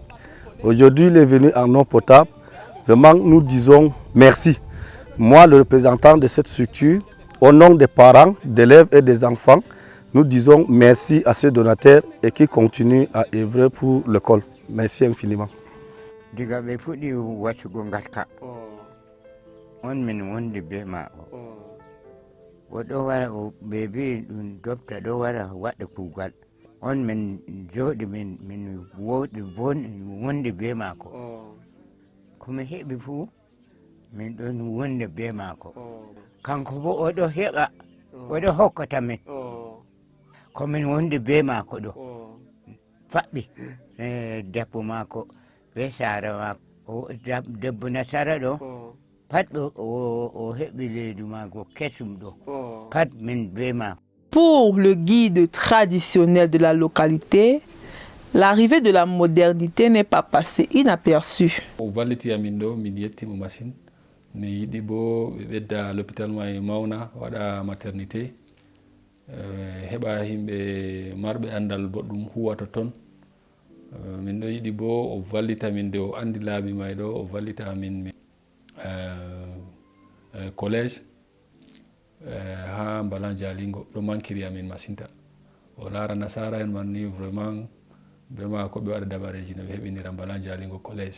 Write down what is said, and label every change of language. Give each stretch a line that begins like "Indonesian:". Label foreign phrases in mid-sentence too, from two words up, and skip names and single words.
French: Aujourd'hui, il est venu en eau potable. Vraiment, nous disons merci. Moi, le représentant de cette structure, au nom des parents, d'élèves et des enfants, nous disons merci à ce donateur et qui continue à œuvrer pour l'école. Merci infiniment.
Fula: Diga ɓe fuɗɗi waccugo ngatka on min wondi be maako oɗo wara ɓe mbi ɗum dofta ɗo wara waɗa kuugal on min jooɗi min wondi be maako komi heɓi fuu min ɗon wondi be maako kanko bo oɗo heɓa oɗo hokkata min komin wondi be maako ɗo faɓɓi debbo maako be sara maako debbo nasara ɗo pat ɗo o heɓi leydi maako kesum ɗo pat min be maako.
French: Pour le guide traditionnel de la localité, l'arrivée de la modernité n'est pas passée inaperçue.
Fula: O valliti amin ɗo min yettimo machine mi yiɗi bo ɓe ɓedda l'hôpital may mawna waɗa maternité heɓa yimɓe marɓe andal boɗɗum huwata toon min ɗo yiɗi bo o vallita min de o andi laabi may ɗo o vallita amin collège ha Mbalan Jalingo ɗo mankiri amin masinta o laara nasara en man ni vraiment be ma ko ɓe waɗa dabareji no ɓe heɓinira Mbalan Jalingo collège.